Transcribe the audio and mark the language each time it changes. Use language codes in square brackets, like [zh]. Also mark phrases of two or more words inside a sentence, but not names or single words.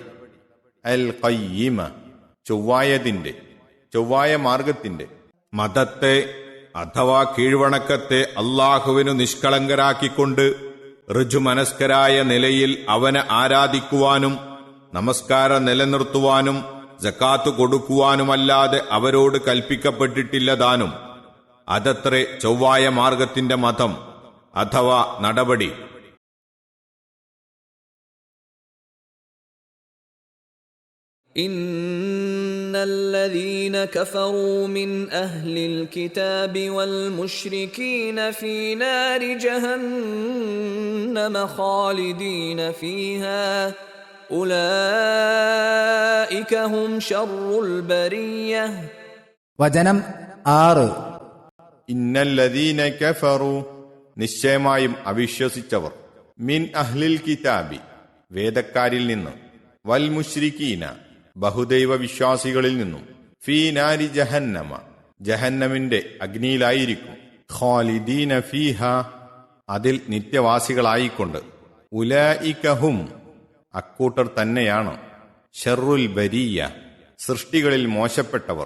[ml] അൽ ഖയ്യിമ ചൊവ്വായതിന്റെ, ചൊവ്വായ മാർഗത്തിന്റെ, മതത്തെ അഥവാ കീഴ്വണക്കത്തെ അല്ലാഹുവിനു നിഷ്കളങ്കരാക്കിക്കൊണ്ട് ഋജുമനസ്കരായ നിലയിൽ അവനെ ആരാധിക്കുവാനും നമസ്കാരം നിലനിർത്തുവാനും സകാത്ത് കൊടുക്കുവാനുമല്ലാതെ അവരോട് കൽപ്പിക്കപ്പെട്ടിട്ടില്ലതാനും. അതത്രേ ചൊവ്വായ മാർഗത്തിന്റെ മതം അഥവാ നടപടി. [ar] إن الذين كفروا من أهل الكتاب والمشركين في نار جهنم خالدين فيها أولئك هم شر البرية. [ml] വചനം 6. [ar] إن الذين كفروا, [ml] നിശ്ചയമായും അവിശ്വസിച്ചവർ, [ar] من أهل الكتاب, [ml] വേദക്കാരിൽ നിന്ന്, [ar] والمشركين, [ml] ബഹുദൈവ വിശ്വാസികളിൽ നിന്നും, [ar] في نار جهنم, [ml] ജഹന്നമിന്റെ അഗ്നിയിലായിരിക്കും, [ar] خالدين فيها, [ml] അതിൽ നിത്യവാസികളായിക്കൊണ്ട്, [ar] أولئك هم, [ml] അക്കൂട്ടർ തന്നെയാണ്, [ar] شر البرية, [ml] സൃഷ്ടികളിൽ മോശപ്പെട്ടവർ.